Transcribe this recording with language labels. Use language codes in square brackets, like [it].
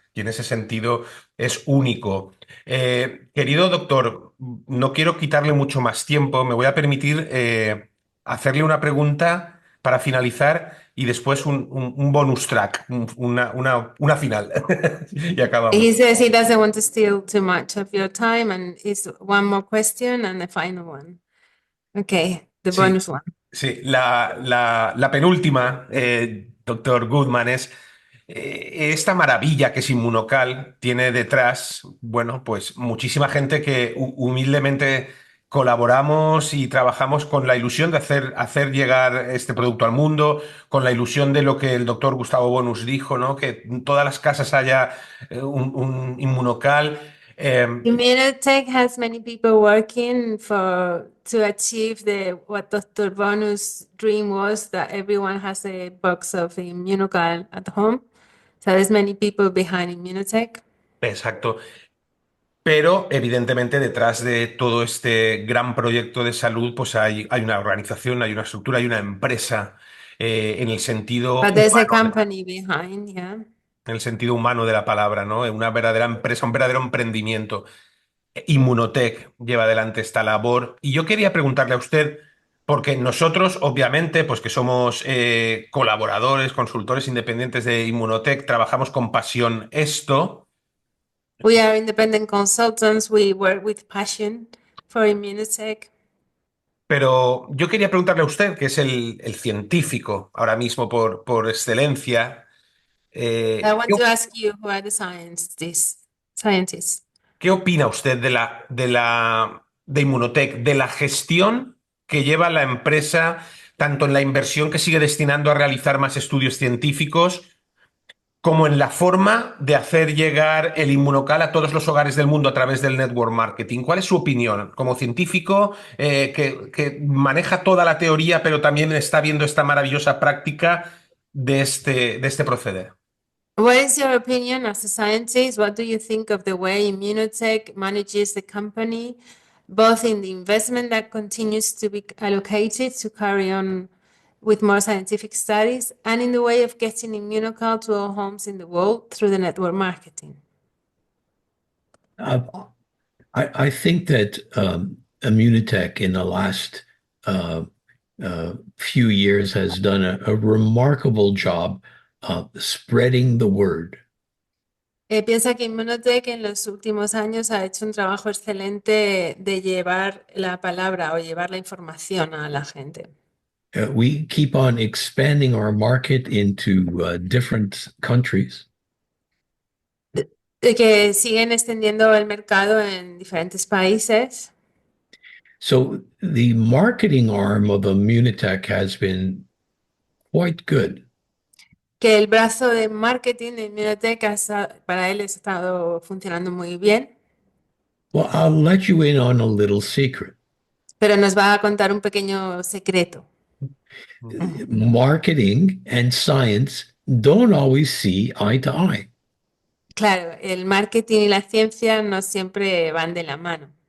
[es] Y en ese sentido es único. Querido doctor, no quiero quitarle mucho más tiempo. Me voy a permitir hacerle una pregunta para finalizar y después un bonus track, una final. Y acabamos. [en] He says he doesn't want to steal too much of your time, and it's one more question and the final one. Okay, the [es] Sí, [en] bonus one. [es] sí. La penúltima, doctor Goodman, es esta maravilla que es Inmunocal tiene detrás, bueno, pues muchísima gente que humildemente colaboramos y trabajamos con la ilusión de hacer llegar este producto al mundo, con la ilusión de lo que el doctor Gustavo Bonus dijo, ¿no? Que en todas las casas haya un Inmunocal. [en] Immunotech has many people working to achieve what Dr. Bonus' dream was, that everyone has a box of Immunocal at home. So there's many people behind Immunotech. [es] Exacto. Pero evidentemente detrás de todo este gran proyecto de salud, pues hay una organización, hay una estructura, hay una empresa en el sentido [en] But there's a [es] humano, [en] company behind, yeah. [es] en el sentido humano de la palabra, ¿no? Una verdadera empresa, un verdadero emprendimiento. Inmunotech lleva adelante esta labor. Y yo quería preguntarle a usted, porque nosotros, obviamente, pues que somos colaboradores, consultores independientes de Inmunotech, trabajamos con pasión esto. [en] We are independent consultants. We work with passion for Immunotech. [es] Pero yo quería preguntarle a usted, que es el científico ahora mismo por excelencia, [en] I [es] ¿qué, [en] want to ask you who are the scientists. [es] qué opina usted de Immunotech, de la gestión que lleva la empresa, tanto en la inversión que sigue destinando a realizar más estudios científicos, como en la forma de hacer llegar el Immunocal a todos los hogares del mundo a través del network marketing? ¿Cuál es su opinión como científico que maneja toda la teoría, pero también está viendo esta maravillosa práctica de este proceder? [en] What is your opinion as a scientist? What do you think of the way Immunotech manages the company, both in the investment that continues to be allocated to carry on with more scientific studies, and in the way of getting Immunocal to all homes in the world through the network marketing? Uh, I think that Immunotech in the last few years has done a remarkable job spreading the word. [es] Piensa que Immunotech en los últimos años ha hecho un trabajo excelente de llevar la palabra o llevar la información a la gente. [en] We keep on expanding our market into different countries. [es] Que siguen extendiendo el mercado en diferentes países. [en] So the marketing arm of Immunotech has been quite good. [es] Que el brazo de marketing de Immunotech para él ha estado funcionando muy bien, [en] Well, I'll let you in on a little secret. [es] pero nos va a contar un pequeño secreto. [en] Marketing and science don't always see eye to eye. [es] Claro, el marketing y la ciencia no siempre van de la mano.